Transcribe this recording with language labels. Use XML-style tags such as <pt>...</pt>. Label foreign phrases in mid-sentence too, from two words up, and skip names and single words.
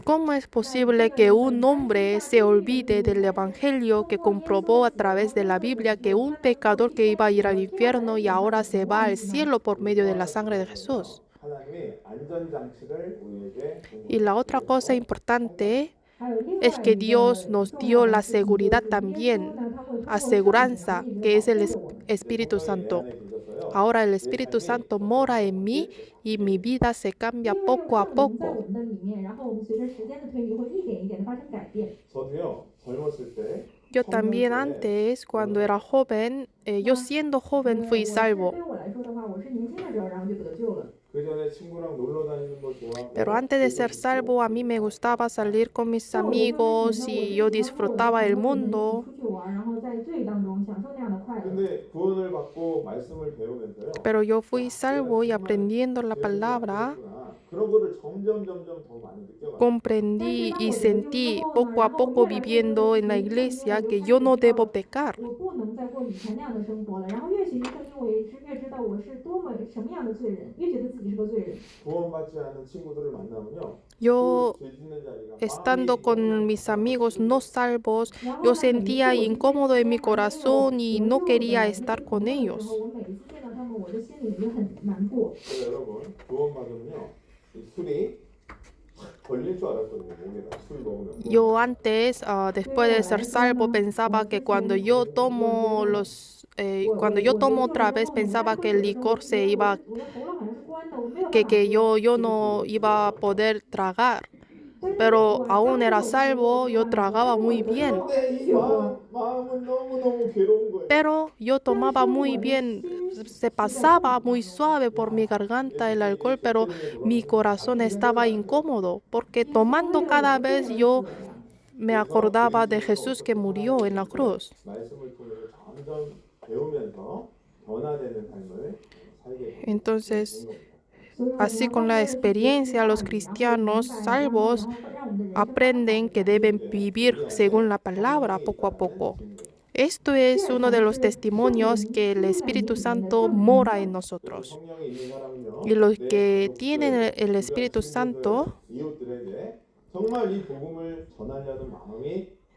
<es>¿Cómo es posible que un hombre se olvide del Evangelio que comprobó a través de la Biblia que un pecador que iba a ir al infierno y ahora se va al cielo por medio de la sangre de Jesús?</es> <ko>하나님이 안전장치를 우리에게</ko> <es>Y la otra cosa importante</es> <zh>还有另外</zh> <es>es que Dios nos dio la seguridad también, aseguranza, que es el Espíritu Santo. Ahora el Espíritu Santo mora en mí y mi vida se cambia poco a</es> <zh>在</zh> <es>poco.</es> <zh>我们的里面，然后我们随着时间的推移，会一点一点的发生改变。</zh> <ko>저도요 젊었을 때</ko> <es>Yo también antes, cuando era joven, yo siendo joven fui salvo.</es> <zh>对我来说的话，我是年轻的时候，然后就得救了。</zh> <ko>그 전에 친구랑 놀러 다니는 거 좋아하고</ko> <es>Pero antes de ser salvo, a mí me gustaba salir con mis amigos y yo disfrutaba el mundo.</es> <zh>出去玩，然后在罪当中享受那样的快乐。</zh> <ko>근데 구원을 받고 말씀을 배우면서요</ko> <es>Pero yo fui salvo y aprendiendo la palabra,</es> <ko>그런 거를 점점 더 많이 느껴가요.</ko> <es>comprendí y sentí poco a poco viviendo en la iglesia que yo no debo pecar.</es> <zh>我不能再过以前那样的生活了，然后越学习圣经，我也是越知道我是多么什么样的罪人，越觉得自己是个罪人。</zh> <ko>구원받지 않은 친구들을 만나면요.</ko> <es>Yo,</es> <ko>그죄 짓는 자리가</ko> <es>estando</es> <ko>마음이</ko> <es>con mis amigos no salvos, yo</es> <zh>然后呢，每一次</zh> <es>sentía</es> <zh>我去</zh> <es>incómodo en mi</es> <zh>见还没有</zh> <es>corazón y</es> <zh>得</zh> <es>no</es> <zh>救</zh> <es>quería</es> <zh>的那</zh> <es>estar</es> <zh>些</zh> <es>con</es> <zh>朋友的时候，</zh> <es>ellos.</es> <zh>我每一次见到他们，我的心里也很难过。</zh> <ko>그래서 여러분 구원받으면요. 이 술이 확 걸릴 줄 알았거든요. 목에다 술 먹으면.</ko> <es>Yo antes, después de ser salvo, pensaba que cuando yo tomo cuando yo tomo otra vez, pensaba que el licor se iba,</es> <zh>我的喉咙好像是关的，我没有办</zh> <es>que,</es> <zh>法</zh> <es>que</es> <zh>喝。</zh> <es>yo no iba a poder tragar.</es> <zh>但是</zh> <es>Pero</es> <zh>我</zh> <es>aún</es> <zh>当时</zh> <es>era</es> <zh>我是觉得</zh> <es>salvo,</es> <zh>我</zh> <es>yo</es> <zh>没有办法喝，</zh> <es>tragaba</es> <zh>但是我</zh> <es>muy</es> <zh>觉得</zh> <es>bien.</es> <zh>我</zh> <ko>근데 이</ko> <zh>去喝。</zh> <ko>마음은 너무너무 괴로운 거예요.</ko> <es>Pero yo tomaba muy bien, se pasaba muy suave por mi garganta el alcohol, pero mi corazón estaba incómodo, porque</es> <zh>因为</zh> <es>tomando</es> <zh>为了</zh> <es>cada</es> <zh>我的罪</zh> <es>vez</es> <zh>而</zh> <es>yo</es> <zh>死了呀。</zh> <es>me acordaba de Jesús que murió en la cruz.</es> <ko>말씀을 통해서 점점 배우면서 변화되는 삶을 살게 되는</ko> <es>Entonces,</es> <ko>겁니다.</ko> <zh>所以我们</zh> <es>así</es> <zh>要</zh> <es>con</es> <zh>不</zh> <es>la</es> <zh>断地去学习</zh> <es>experiencia,</es> <zh>话</zh> <es>los</es> <zh>语， 然后</zh> <es>cristianos</es> <zh>明白，然后</zh> <es>salvos</es> <zh>让我们的人生发</zh> <es>aprenden</es> <zh>展</zh> <es>que deben vivir según la palabra poco a poco. Esto es uno de los testimonios que el Espíritu Santo mora en nosotros.</es> <ko>성령이 있는 사람은요.</ko> <es>Y los</es> <ko>내</ko> <es>que</es> <ko>가족들,</ko> <es>tienen el</es> <ko>주변</ko> <es>Espíritu</es> <ko>친구들,</ko> <es>Santo</es> <ko>이웃들에게 정말 이 복음을 전하려는 마음이</ko>